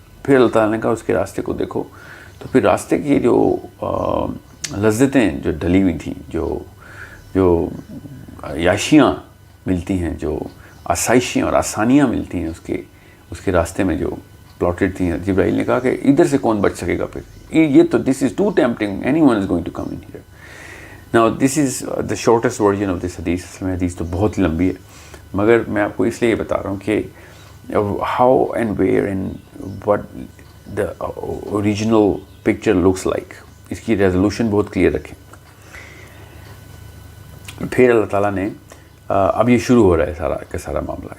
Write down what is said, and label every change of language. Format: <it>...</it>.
<ur>پھر اللہ تعالیٰ نے کہا اس کے راستے کو دیکھو. تو پھر راستے کی جو لذتیں جو ڈلی ہوئی تھیں، جو عیاشیاں ملتی ہیں، جو آسائشیں اور آسانیاں ملتی ہیں اس کے راستے میں جو پلاٹڈ تھیں، جبرائیل نے کہا کہ ادھر سے کون بچ سکے گا، پھر یہ تو</ur> <en>This is too tempting, anyone is going to come in here. Now this is the shortest version of this hadith.</en> <ur>اس میں حدیث تو بہت ہی لمبی ہے، مگر میں آپ کو اس لیے بتا رہا ہوں کہ</ur> <en>how and where and what the original picture looks like.</en> <ur>اس کی ریزولوشن بہت کلیئر رکھیں. پھر اللہ تعالیٰ نے اب یہ شروع ہو رہا ہے سارا کا سارا معاملہ.</ur>